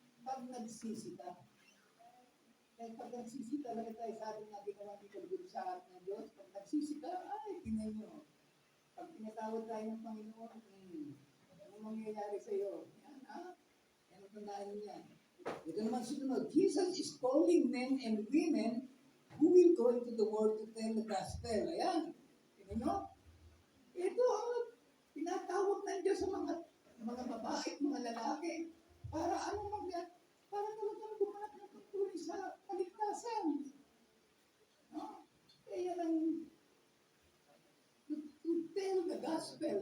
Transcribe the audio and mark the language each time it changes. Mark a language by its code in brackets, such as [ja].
[tl] Pag nagsisi ka, kaya pag nagsisi talaga tayo sa ating ginawa dito sa atin ng Diyos, pag nagsisi ka, tingnan nyo, pag tinatawag tayo ng Panginoon, anong mangyayari sa iyo? Yan, ha? Yan ang tandaan niyo yan. Ito naman sunod, [en] Jesus is calling men and women who will go into the world to tell the gospel. [tl] Ayan. Tingnan nyo? Ito ang tinatawag ng Diyos sa mga babae at mga lalaki. Para para talagang gumanap ng pagtuli sa kaligtasan. No? Kaya lang, [en] to tell the gospel.